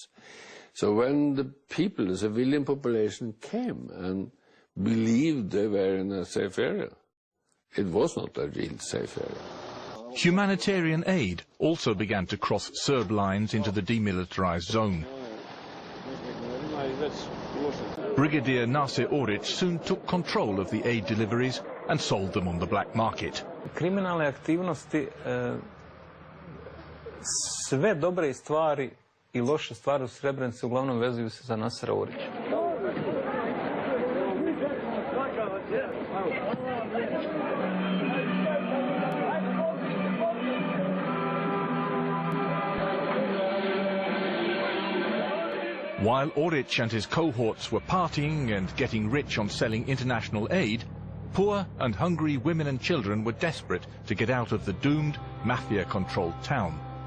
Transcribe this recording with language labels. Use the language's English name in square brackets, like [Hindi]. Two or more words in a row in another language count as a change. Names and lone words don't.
[English] So when the people, the civilian population, came and believed they were in a safe area, it was not a real safe area. Humanitarian aid also began to cross Serb lines into the demilitarized zone. Brigadier Nase Oric soon took control of the aid deliveries and sold them on the black market. [Bosnian] Kriminalne aktivnosti, sve dobre stvari I loše stvari u Srebrenici uglavnom vezuju se za Nasera Orića. [English] While Oric and his cohorts were partying and getting rich on selling international aid, poor and hungry women and children were desperate to get out of the doomed, mafia-controlled town.